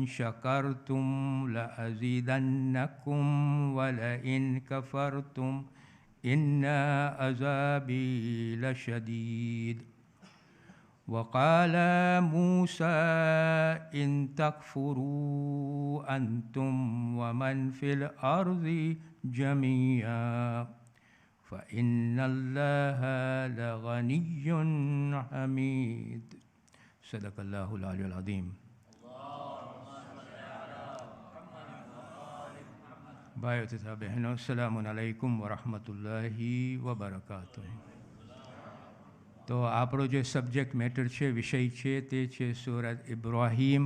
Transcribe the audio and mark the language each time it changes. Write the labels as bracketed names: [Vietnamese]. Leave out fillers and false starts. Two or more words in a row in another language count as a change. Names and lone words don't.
[Arabic] شكرتم لأزيدنكم ولئن كفرتم إن عذابي لشديد وقال موسى إن تكفروا أنتم ومن في الأرض جميعا فإن الله لغني حميد صدق الله العلي العظيم. [Gujarati] ભાઈઓ તથા બહેનો, [Arabic] السلام عليكم ورحمة الله وبركاته. [Gujarati] તો આપણો જે [English] subject matter [Gujarati] છે, વિષય છે, તે છે સૂરત ઇબ્રાહીમ.